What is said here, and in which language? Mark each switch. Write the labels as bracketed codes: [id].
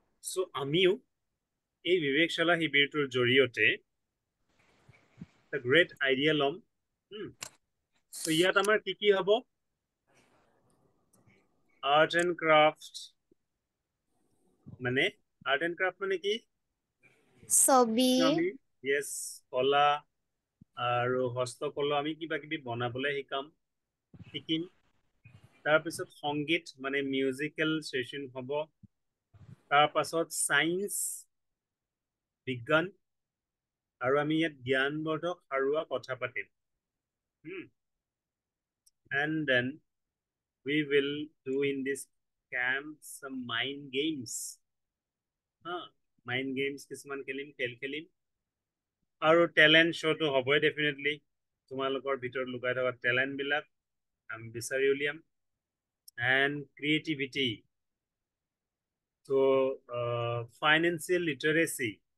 [as] চ' আমিও এই বিবেকশালা শিবিৰটোৰ জৰিয়তে এটা গ্ৰেট আইডিয়া ল'ম। চ' ইয়াত আমাৰ কি কি হ'ব? আৰ্ট এণ্ড ক্ৰাফট, মানে আৰ্ট এণ্ড ক্ৰাফট মানে কি? ছবি, আমি য়েছ, কলা আৰু হস্তকলা আমি কিবা কিবি বনাবলৈ শিকিম। তাৰপিছত সংগীত মানে মিউজিকেল ছেশ্যন হ'ব। তাৰপাছত ছায়েন্স, বিজ্ঞান, আৰু আমি ইয়াত জ্ঞানবৰ্ধক সাৰুৱা কথা পাতিম। [en] And then we will do in this camp some mind games. [as] Mind games কিছুমান খেল খেলিম। আৰু টেলেণ্ট শ্ব'টো হ'বই ডেফিনেটলি। তোমালোকৰ ভিতৰত লুকাই থকা টেলেণ্টবিলাক আমি বিচাৰি উলিয়াম। [en] And creativity, so' financial literacy.